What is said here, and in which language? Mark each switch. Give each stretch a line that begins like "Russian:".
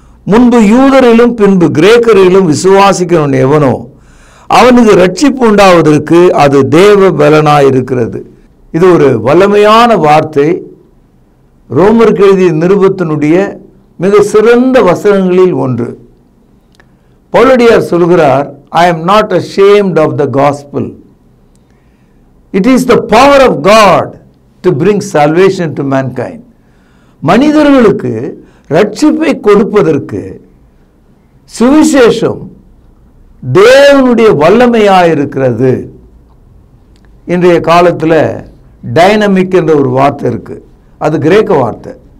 Tamil: முன்பு யூதரிலும் பின்பு கிரேக்கரிலும் விசுவாசிக்கிறவன் எவனோ அவனுக்கு ரட்சிப்பு உண்டாவதற்கு அது தேவ பலனாயிருக்கிறது. இது ஒரு வல்லமையான வார்த்தை. ரோமருக்கு எழுதிய நிருபத்தினுடைய மிக சிறந்த வசனங்களில் ஒன்று. பவுலடியார் சொல்கிறார்,
English: I am not ashamed of the gospel. It is the power of God to bring salvation to mankind.
Tamil: மனிதர்களுக்கு ரட்சிப்பை கொடுப்பதற்கு சுவிசேஷம் தேவனுடைய வல்லமையாயிருக்கிறது. இன்றைய காலத்தில் டைனமிக் என்ற ஒரு வார்த்தை இருக்கு, அது கிரேக்க வார்த்தை.